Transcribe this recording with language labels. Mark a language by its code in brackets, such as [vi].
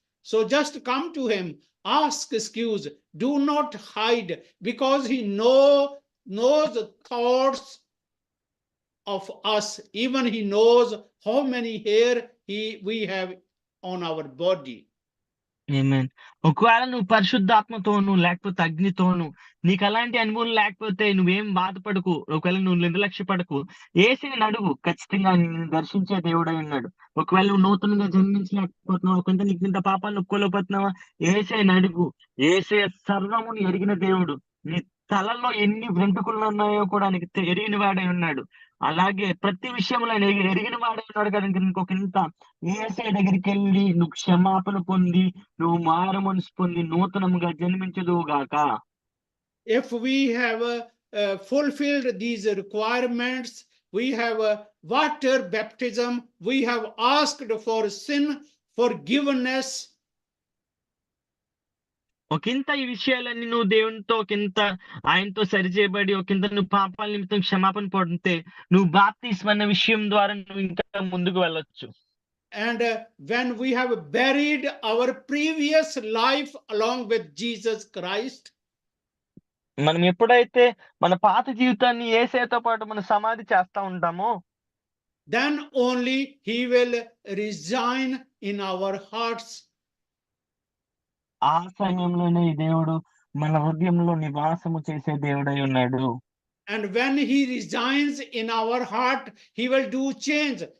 [en] So just come to him, ask excuse, do not hide, because he knows the thoughts of us. Even he knows how many hair we have on our body. [te] ఆమేన్. ఒకవేళ నువ్వు పరిశుద్ధాత్మతోను లేకపోతే అగ్నితోను నీకు అలాంటి అనుభవం లేకపోతే నువ్వేం బాధపడకు. ఒకవేళ నువ్వు నిర్లక్ష్యపడకు. యేసుని అడుగు, ఖచ్చితంగా నిన్ను దర్శించే దేవుడై ఉన్నాడు. ఒకవేళ నువ్వు నూతనంగా జన్మించలేకపోతున్నావు, కొంత నీకు ఇంత పాపాలు ఒప్పుకోలేకపోతున్నావా, యేసయ్యని అడుగు. యేసయ్య సర్వమును ఎరిగిన దేవుడు. నీ తలలో ఎన్ని వెంట్రుకలు ఉన్నాయో కూడా నీకు ఎరిగిన వాడై ఉన్నాడు. అలాగే ప్రతి విషయంలో ఆయన ఎరిగిన వాడై ఉన్నాడు కనుక ఇంకొకంత యేసయ్య దగ్గరికి వెళ్ళి నువ్వు క్షమాపణ పొంది నువ్వు మారు మనసు పొంది నూతనముగా జన్మించదువు గాక. [en] If we have fulfilled these requirements, we have water baptism, we have asked for sin forgiveness. [te] ఒకంత ఈ విషయాలన్నీ నువ్వు దేవునితో ఒకంత ఆయనతో సరిచేయబడి ఒకంత నువ్వు పాపాల నిమిత్తం క్షమాపణ పొందితే నువ్వు బాప్తిస్మం అన్న విషయం ద్వారా నువ్వు ఇంకా ముందుకు వెళ్ళొచ్చు. [en] And when we have buried our previous life along with Jesus Christ, [te] మనం ఎప్పుడైతే మన పాత జీవితాన్ని యేసయ్యతో పాటు మనం సమాధి చేస్తా ఉంటామో [en] then only he will reside in our hearts. [te] ఆ సమయంలోనే ఈ దేవుడు మన హృదయంలో నివాసము చేసే దేవుడై ఉన్నాడు. [en] And when he resides in our heart, he will do change.